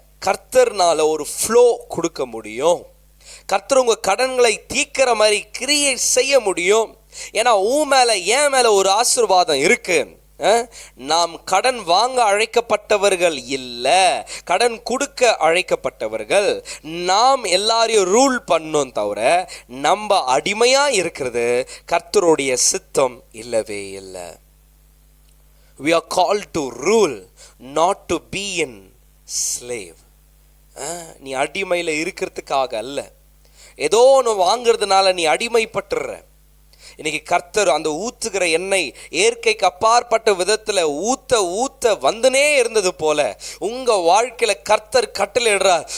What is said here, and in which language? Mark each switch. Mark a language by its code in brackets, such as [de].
[ta] கர்த்தர்னால ஒரு ஃப்ளோ கொடுக்க முடியும். கர்த்தர் உங்க கடன்களை தீர்க்கிற மாதிரி கிரியை செய்ய முடியும். ஏன்னா உன் மேல என் மேல ஒரு ஆசீர்வாதம் இருக்கு. நாம் கடன் வாங்க அழைக்கப்பட்டவர்கள் இல்லை, கடன் கொடுக்க அழைக்கப்பட்டவர்கள். நாம் எல்லாரையும் ரூல் பண்ணோம் தவிர நம்ம அடிமையா இருக்கிறது கர்த்தருடைய சித்தம் இல்லவே இல்லை. [en] We are called to rule, not to be in slave. [ta] நீ அடிமையில் இருக்கிறதுக்காக அல்ல, ஏதோ ஒன்று வாங்கிறதுனால நீ அடிமைப்பட்டுற. இன்னைக்கு கர்த்தர் அந்த ஊத்துகிற எண்ணெய் இயற்கைக்கு அப்பாற்பட்ட விதத்தில் ஊத்த ஊத்த வந்துனே இருந்தது போல உங்க வாழ்க்கையில கர்த்தர் கட்டளையிடுறார்.